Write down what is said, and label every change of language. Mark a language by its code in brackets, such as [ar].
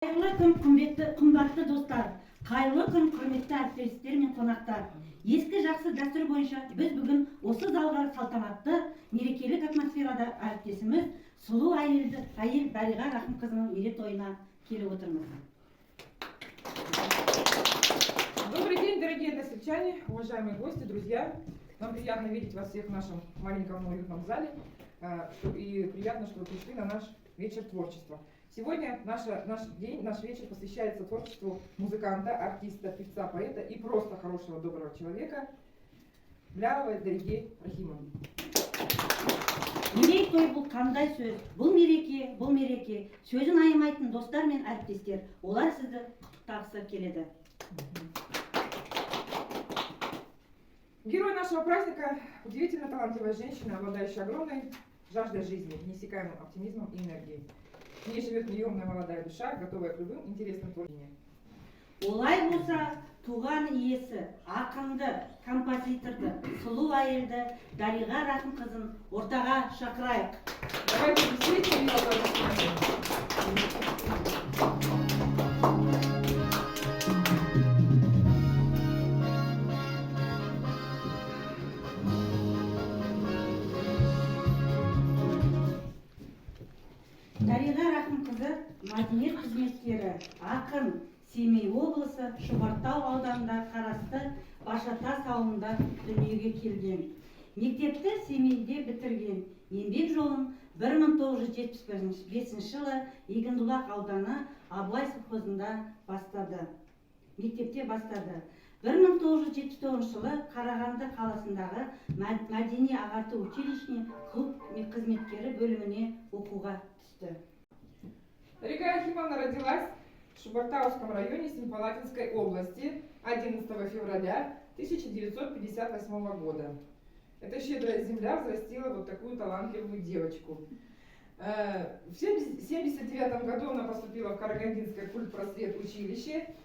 [kk] Қайырлы күн, қымбатты достар, қайырлы күн, құрметті әріптестер мен қонақтар. Ескі жақсы дәстүр бойынша біз бүгін осы залға салтанатты мерекелік атмосферада әріптесіміз сұлу әйел Дариға Рахымқызының мерейтойына келіп отырмыз. [ru] Добрый день, дорогие односельчане, уважаемые гости, друзья. Нам приятно видеть вас всех в нашем маленьком уютном зале. И приятно, что вы пришли на наш вечер творчества. Сегодня наш вечер посвящается творчеству музыканта, артиста, певца, поэта и просто хорошего, доброго человека Блявовой Дариги Рахимовны. [kk] Мерейтой бұл қандай сөз? Бұл мереке. Сөзін аямайтын достар мен әріптестер, олар сізді құттықтағысы келеді. [ru] Герой нашего праздника – удивительно талантливая женщина, обладающая огромной жаждой жизни, неиссякаемым оптимизмом и энергией. В ней живет неемная молодая душа, готовая к любым интересным творениям. [kk] Олай болса, туған иесі, ақынды, композиторды, сұлу әйелді Дариға Рахымқызын ортаға шақырайық. [ru] Давайте встретим ее аплодисментами. [kk] Дариға Рахымқызы мәдениет қызметкері, ақын, Семей облысы Шұбартау ауданында қарасты Башатас ауылында дүниеге келген. Мектепті Семейде бітірген. Еңбек жолын 1975 жылы Егіндібұлақ ауданы Абылай совхозында мектепте бастады. 1979 жылы Қарағанды қаласындағы мәдени ағарту училищесіне клуб қызметкері бөліміне оқуға түсті. [ru] Дарига Рахимовна родилась в Шубартауском районе Семипалатинской области 11 февраля 1958 года. Эта щедрая земля взрастила вот такую талантливую девочку. В 1979 году она поступила в Карагандинское культпросвет училище.